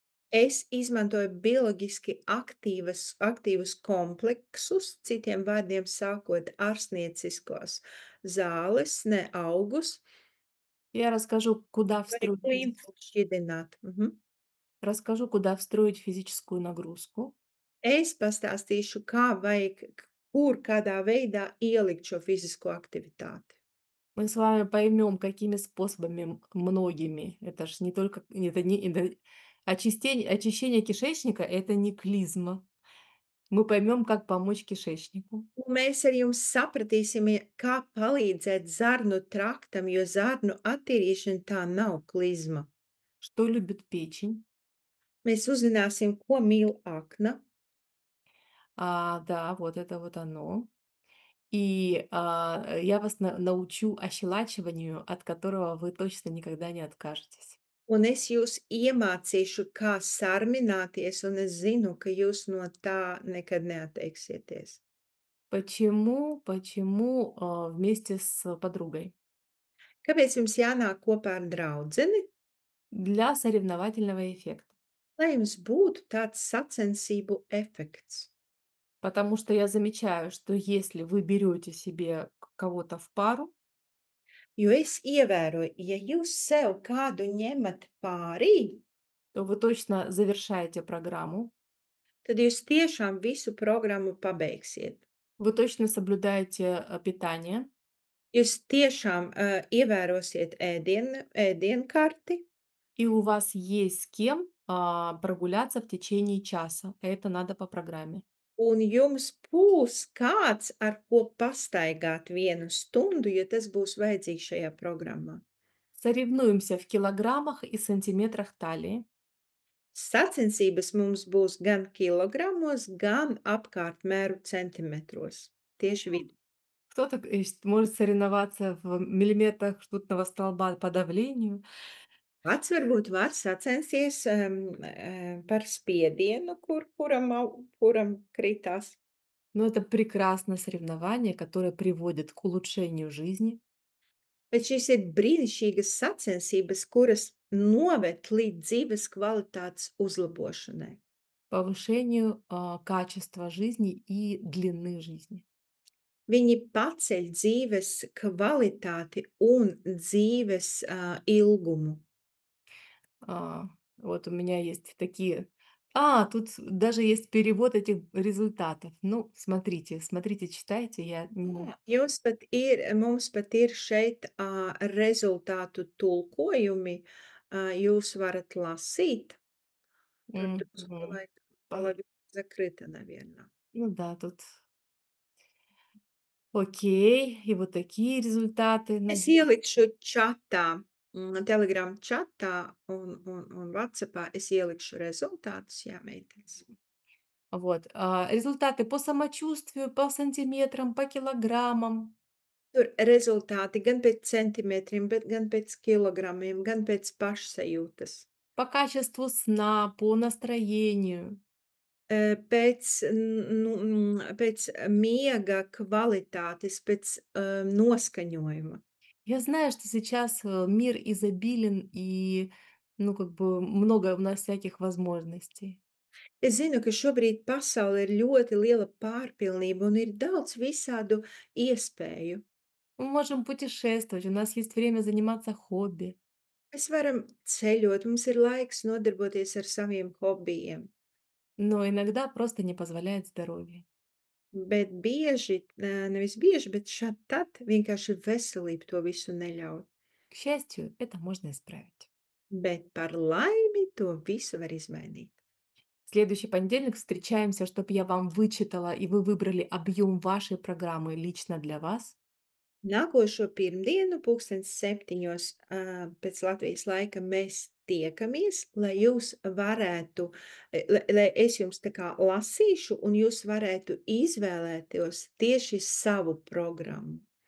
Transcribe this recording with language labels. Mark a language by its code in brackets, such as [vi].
[lv] Es izmantoju bioloģiski aktīvus kompleksus, citiem vārdiem sakot, ārstnieciskos zāles, ne augus, [ru] Я [lv] lai limfu šķidrinātu. [ru] расскажу, куда встроить физическую нагрузку. [lv] Es pastāstīšu, kā vajag, kur, kādā veidā ielikt šo fizisko aktivitāti. [ru] Мы с вами поймем, какими способами, многими. Это ж не только, это не, это очищение кишечника– это не клизма. Мы поймем, как помочь кишечнику. [lv] Un mēs ar jums sapratīsim, kā palīdzēt zarnu traktam, jo zarnu attīrīšana tā nav klizma. [ru] Что любит печень? [lv] Mēs uzzināsim, ko mīl akna. [ru] Да, вот это вот оно. И я вас научу ощелачиванию, от которого вы точно никогда не откажетесь. [lv] Un es jūs iemācīšu, kā sarmināties, un es zinu, ka jūs no tā nekad neatteiksieties. [ru] Почему вместе с подругой? [lv] Kāpēc jums jānāk kopā ar draudzeni? [ru] Для соревновательного эффекта. [lv] Lai jums būtu tāds sacensību efekts. [ru] Потому что я замечаю, что если вы берете себе кого-то в пару, [lv] Jo es ievēroju, ja jūs sev kādu ņemat pārī, [ru] то вы точно завершаете программу, [lv] tad jūs tiešām visu programmu pabeigsiet. [ru] вы точно соблюдаете питание, [lv] Jūs tiešām ievērosiet ēdienkarti, [ru] и у вас есть с кем прогуляться в течение часа. Это надо по программе. [lv] un jums būs kāds, ar ko pastaigāt 1 stundu, jo tas būs vajadzīgs šajā programmā. [ru] Соревнуемся в килограммах и сантиметрах талии. [lv] Sacensības mums būs gan kilogramos, gan apkārt mēru centimetros. Tieši vidu. [ru] Кто-то может соревноваться в миллиметрах ртутного столба по давлению. [lv] Pats varbūt var sacensties par spiedienu, kuram kritās. [ru] Но это прекрасное соревнование, которое приводит к улучшению жизни, [lv] Bet šīs ir brīnišķīgas sacensības, kuras noved līdz dzīves kvalitātes uzlabošanai. [ru] повышению качества жизни и длины жизни. [lv] Viņi paceļ dzīves kvalitāti un dzīves, ilgumu. [ru] Вот у меня есть такие. Тут даже есть перевод этих результатов. Ну, смотрите, смотрите, читайте. Я не. [lv] Mums pat ir šeit, rezultātu tulkojumi, jūs varat lasīt. Tur drusku Мгм. laikam [ru] Па- половина закрыта, наверно. Ну да, тут окей. И вот такие результаты. [lv] Es [ru] Надеюсь. [lv] ielikšu čatā, Telegram čatā un WhatsAppā es ielikšu rezultātus, jā, meitenes. [ru] Вот. Результаты по самочувствию, по сантиметрам, по килограммам, [lv] Tur rezultāti gan pēc centimetriem, bet gan pēc kilogramiem, gan pēc pašsajūtas. [ru] по качеству сна, по настроению. [lv] Pēc, pēc miega kvalitātes, pēc, noskaņojuma. [ru] Я знаю, что сейчас мир изобилен и, ну, как бы много у нас всяких возможностей. [lv] Es zinu, ka šobrīd pasaule ir ļoti liela pārpilnība un ir daudz visādu iespēju. [ru] Мы можем путешествовать, у нас есть время заниматься хобби, [lv] Mēs varam ceļot, mums ir laiks nodarboties ar saviem hobijiem, [ru] но иногда просто не позволяет здоровье. [lv] bet bieži, nevis bieži, bet šad tad vienkārši veselība to visu neļauj. [ru] К счастью, это можно исправить. [lv] Bet par laimi to visu var izmainīt. [ru] В следующий понедельник встречаемся, чтобы я вам вычитала, и вы выбрали объем вашей программы лично для вас. [lv] Nākošo pirmdienu, 7:00, pēc Latvijas laika, mēs tiekamies, lai jūs varētu, lai es jums tā kā lasīšu, un jūs varētu izvēlētos tieši savu programmu.